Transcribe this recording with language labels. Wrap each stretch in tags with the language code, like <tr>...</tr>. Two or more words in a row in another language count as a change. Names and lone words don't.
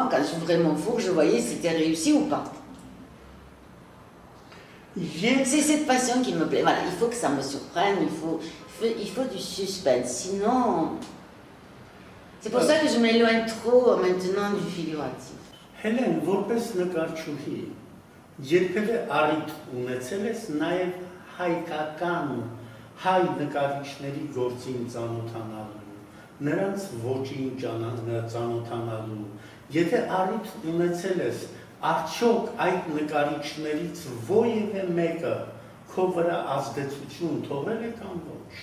<fr>Quand j'ouvrais mon four, je voyais si c'était réussi ou pas. C'est cette passion qui me plaît. Voilà, il faut que ça me surprenne, il faut du suspense. Sinon, c'est pour ça que je m'éloigne trop maintenant du figuratif.</fr> <hy>Հելեն, որպես նկարչուհի, երբևէ առիթ ունեցել ես նաև հայկական հայ նկարիչների գործին ծանոթանալու, նրանց ոճին ծանոթանալու, եթե առիթ ունեցել ես, արդյոք այդ նկարիչներից որևէ մեկը քո վրա ազդեցություն թողել է կամ ոչ։</hy>